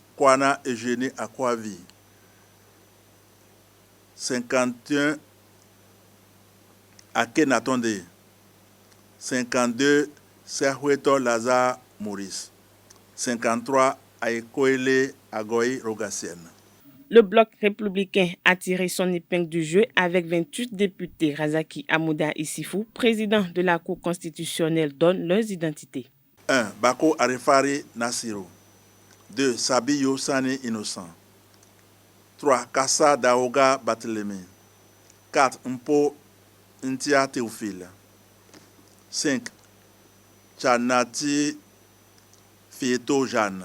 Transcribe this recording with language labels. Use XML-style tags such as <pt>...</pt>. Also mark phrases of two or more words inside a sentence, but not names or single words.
<fr>Kwana Eugénie Akwavi. 51. Akenatonde. 52. Serhueto Lazare Maurice. 53. Aikoele Agoy Rogassienne. Le bloc républicain a tiré son épingle du jeu avec 28 députés. Razaki Amouda Issifou, président de la Cour constitutionnelle, donne leurs identités. 1. Bako Arifari Nassiro. 2. Sabiyo Sani Innocent. 3. Kassa Daoga Barthélémy. 4. Mpo Ntia Théophile. 5. Chanati Fieto Jeanne.</fr>